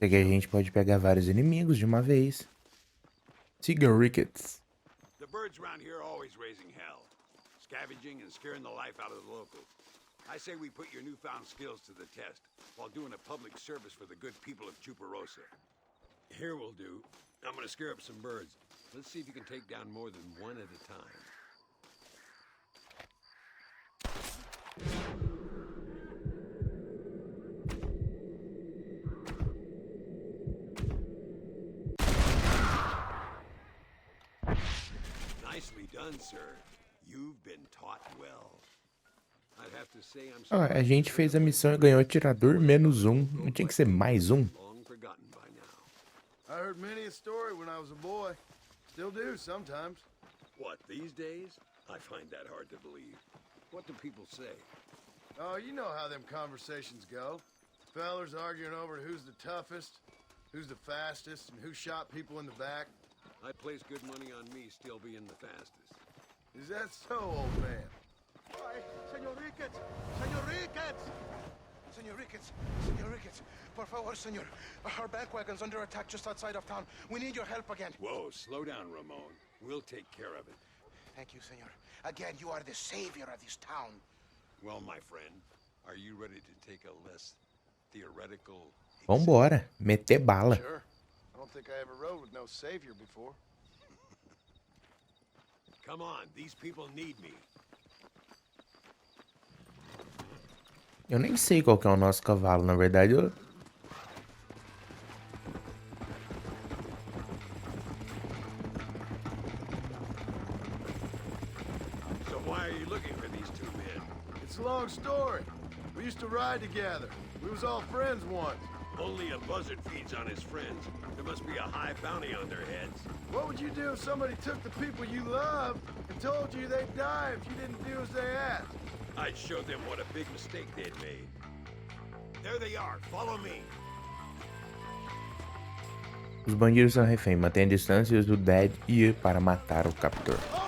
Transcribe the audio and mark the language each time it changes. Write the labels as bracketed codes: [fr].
[pt] Porque a gente pode pegar vários inimigos de uma vez. Sigam Ricketts. [en] The birds around here are always raising hell, scavenging and scaring the life out of the locals. I say we put your newfound skills to the test while doing a public service for the good people of Chuparosa. Here will do. I'm gonna scare up some birds. Let's see if you can take down more than one at a time. Nicely done, sir. You've been taught well. I'd have to say I'm [pt] Ó, a gente fez a missão e ganhou atirador -1. Não tinha que ser mais um? [en] long forgotten by now. I heard many a story when I was a boy. Still do sometimes. What, these days? I find that hard to believe. What do people say? Oh, you know how them conversations go. Fellers arguing over who's the toughest, who's the fastest, and who shot people in the back. I'd place good money on me still being the fastest. Is that so, old man? [es] Señor Ricketts! Señor Ricketts! Senor Ricketts! Senor Ricketts! Por favor, senor. [en] Our bank wagon's under attack just outside of town. We need your help again. Whoa, slow down, Ramon. We'll take care of it. Thank you, senor. Again, you are the savior of this town. Well, my friend, are you ready to take a less theoretical... [pt] Vambora. Meter bala. [en] Sure. I don't think I ever rode with no savior before. Come on, these people need me. [pt] Eu nem sei qual que é o nosso cavalo, na verdade. [en] Why are you looking for these two men? It's a long story. We used to ride together. We was all friends once. Only a buzzard feeds on his friends. There must be a high bounty on their heads. What would you do if somebody took the people you loved and told you they'd die if you didn't do as they asked? I'd show them what a big mistake they'd made. There they are. Follow me. [pt] Os bandidos são refém, mantém a distância e usa o Dead ir para matar o captor.